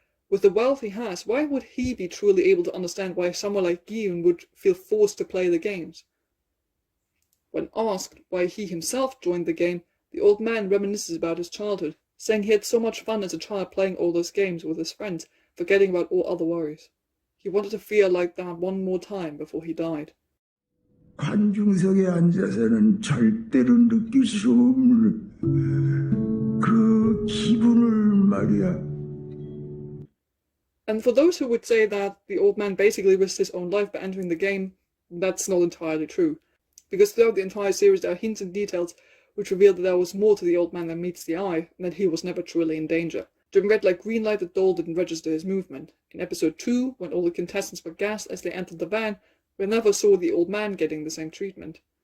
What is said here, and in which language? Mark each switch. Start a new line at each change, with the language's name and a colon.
English: With the wealth he has, why would he be truly able to understand why someone like Gi-hun would feel forced to play the games? When asked why he himself joined the game, the old man reminisces about his childhood, saying he had so much fun as a child playing all those games with his friends, forgetting about all other worries. He wanted to feel like that one more time before he died.
Korean: 관중석에 앉아서는 절대로 느낄 수 없는 그 기분을 말이야.
English: And for those who would say that the old man basically risked his own life by entering the game, that's not entirely true. Because throughout the entire series there are hints and details which reveal that there was more to the old man than meets the eye, and that he was never truly in danger. During Red Light Green Light, the doll didn't register his movement. In episode 2, when all the contestants were gassed as they entered the van, we never saw the old man getting the same treatment.